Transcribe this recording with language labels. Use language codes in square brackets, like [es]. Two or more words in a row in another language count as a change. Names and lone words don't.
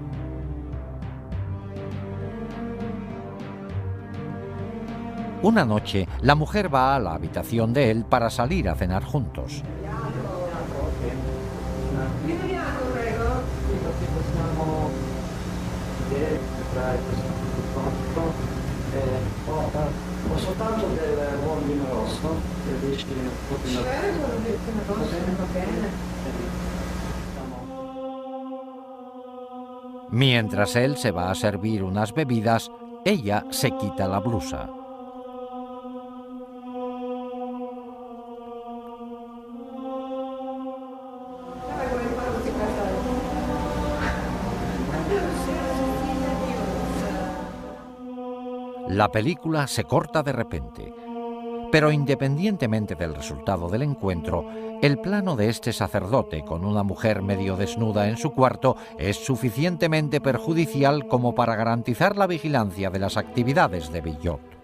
[es] Una noche, la mujer va a la habitación de él para salir a cenar juntos. [it] Ho soltanto del buon vino rosso, che dici [es] Mientras él se va a servir unas bebidas, ella se quita la blusa. La película se corta de repente, pero independientemente del resultado del encuentro, el plano de este sacerdote con una mujer medio desnuda en su cuarto es suficientemente perjudicial como para garantizar la vigilancia de las actividades de Villot.